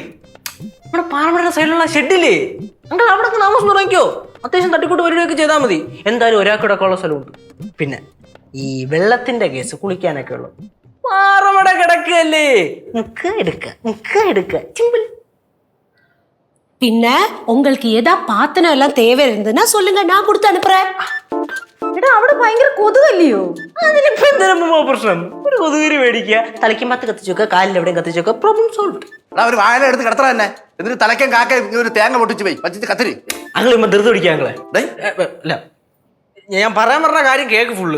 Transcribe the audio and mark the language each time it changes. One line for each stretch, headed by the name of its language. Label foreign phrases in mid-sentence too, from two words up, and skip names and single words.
Malayalam: നമ്മുടെ പാറമടയുടെ സൈഡിലുള്ള ഷെഡില്ലേ, അങ്ങൾ അവിടെ താമസം തുടങ്ങിക്കോ. അത്യാവശ്യം തട്ടിക്കൂട്ട് വരികയൊക്കെ ചെയ്താൽ മതി. എന്തായാലും ഒരാൾക്കിടക്കുള്ള സ്ഥലമുണ്ട്. പിന്നെ ഈ വെള്ളത്തിന്റെ കേസ് കുളിക്കാനൊക്കെ ഉള്ളു. പാറമട കിടക്കല്ലേ, എടുക്ക സിമ്പിൾ.
Tamil: പിന്നെ உங்களுக்கு ஏதா பாத்தனம் எல்லாம் தேவை இருந்ததுன்னா சொல்லுங்க, நான் கொடுத்து அனுப்புறேன்.
Malayalam: എടാ, അവിടെ ഭയങ്കര കൊതുകല്ലയോ? അതിനിപ്പോ എന്തിനാ പ്രശ്നം? ഒരു കൊതുകുരി മേടിക്കുക, തലയ്ക്കുമ്പത്ത് കത്തിച്ചു വെക്കുക, കാലിലെവിടെയും കത്തിച്ചു വെക്കുക,
English: problem solve.
Malayalam: ഒരു വാഴ എടുത്ത് കിടത്തറ തന്നെ. എന്നിട്ട് തലയ്ക്കും കാക്കയും ഒരു തേങ്ങ പൊട്ടിച്ച് പോയി വച്ചിട്ട് കത്തിരി. അങ്ങളെ ധൃതി പിടിക്കുക അങ്ങളെ. അല്ല, ഞാൻ പറയാൻ പറഞ്ഞ കാര്യം കേക്ക് ഫുള്ള്.